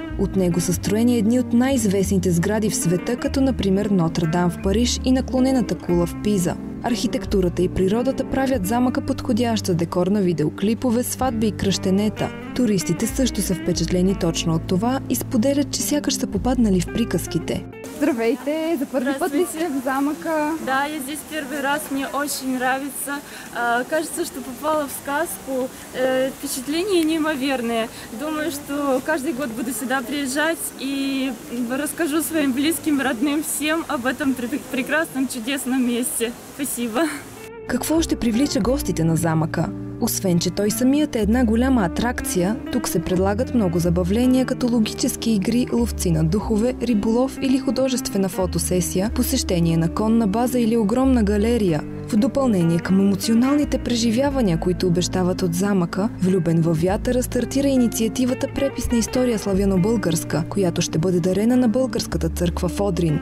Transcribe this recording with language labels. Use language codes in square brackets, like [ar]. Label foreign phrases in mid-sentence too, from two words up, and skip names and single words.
[bg] От него са строени едни от най-известните сгради в света, като например Нотр-Дам в Париж и наклонената кула в Пиза. Архитектурата и природата правят замъка подходящ за декор на видеоклипове, сватби и кръщенета. Туристите също са впечатлени точно от това и споделят, че сякаш са попаднали в приказките. Здравейте! За първи път ли сте в замъка? [ru] Да, я здесь первый раз, мне очень нравится. Кажется, что попала в сказку. Впечатления неимоверные. Думаю, что каждый год буду сюда приезжать и расскажу своим близким, родным, всем об этом прекрасном, чудесном месте. Спасибо! [bg] Какво ще привлича гостите на замъка? Освен, че той самият е една голяма атракция, тук се предлагат много забавления, като логически игри, ловци на духове, риболов или художествена фотосесия, посещение на конна база или огромна галерия. В допълнение към емоционалните преживявания, които обещават от замъка, Влюбен във вятъра стартира инициативата Преписна история славяно-българска, която ще бъде дарена на българската църква в Одрин.